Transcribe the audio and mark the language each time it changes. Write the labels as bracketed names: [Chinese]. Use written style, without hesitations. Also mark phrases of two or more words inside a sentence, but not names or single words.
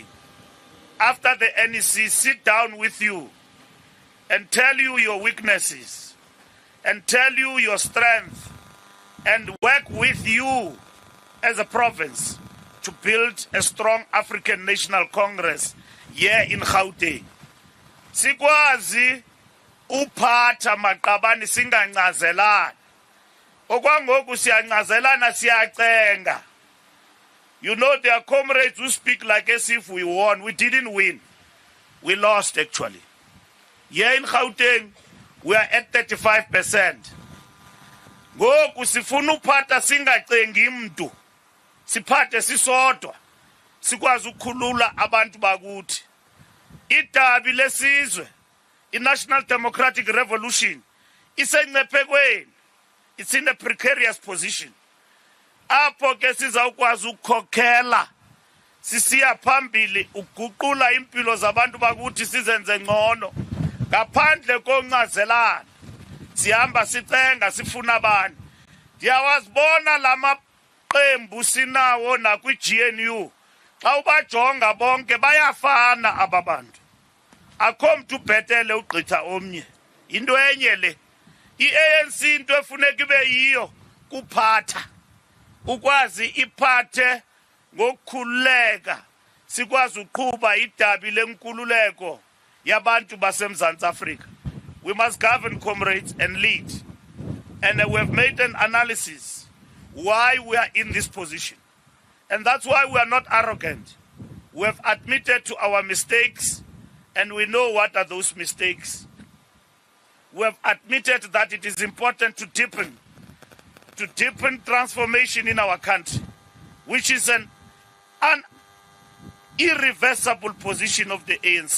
[English] After the NEC, sit down with you and tell you your weaknesses and tell you your strength and work with you as a province to build a strong African National Congress here in Gauteng. [Xhosa] Sikwazi uphatha maqabani singancazelani. Okwangoku siyancazelana siyacenga. [English] You know, there are comrades who speak like as if we won. We didn't win. We lost, actually. Here in Gauteng, we are at 35%. [Xhosa] Ngoku sifuna uphatha singacengi mntu. Siphathe sisodwa. Sikwazi ukukhulula abantu bakuthi. Idabi lesizwe, i-National Democratic Revolution, isengcephekweni. [English] It's in a precarious position. [Xhosa] Apho ke sizawukwazi ukukhokhela sisiya phambili uguqula impilo zabantu bakuthi sizenze ngcono ngaphandle koncazelana. Sihamba sicenga sifuna abantu. Ndiyawazibona lamaqembu sinawo nakwi-GNU. Xa ubajonga bonke bayafana aba bantu. Akho mntu ubhetele ugqitha omnye. Into enye le. I-ANC into efuneka ibe yiyo kuphatha. Ukwazi iphathe ngokukhululeka. Sikwazi uqhuba idabi lenkululeko yabantu baseMzantsi Afrika. [English] We must govern, comrades, and lead. And we have made an analysis why we are in this position. And that's why we are not arrogant. We have admitted to our mistakes, and we know what are those mistakes. We have admitted that it is important to deepen transformation in our country, which is an irreversible position of the ANC.